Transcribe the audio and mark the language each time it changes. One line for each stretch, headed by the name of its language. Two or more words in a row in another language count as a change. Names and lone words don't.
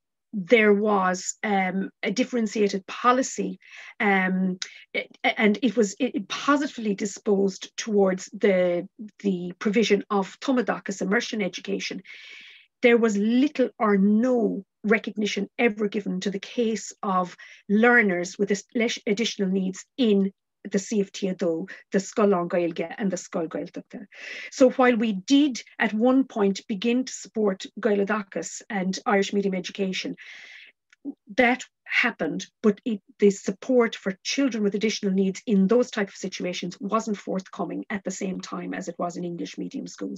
English: there was a differentiated policy and it positively disposed towards the provision of uathachas immersion education, there was little or no recognition ever given to the case of learners with additional needs in the CFT, the
Irish: Scoil lán-Ghaeilge
English: and the
Irish: Scoil Ghaeltachta.
English: So while we did at one point begin to support Ghaeltachas and Irish medium education, that happened, but the support for children with additional needs in those type of situations wasn't forthcoming at the same time as it was in English medium schools.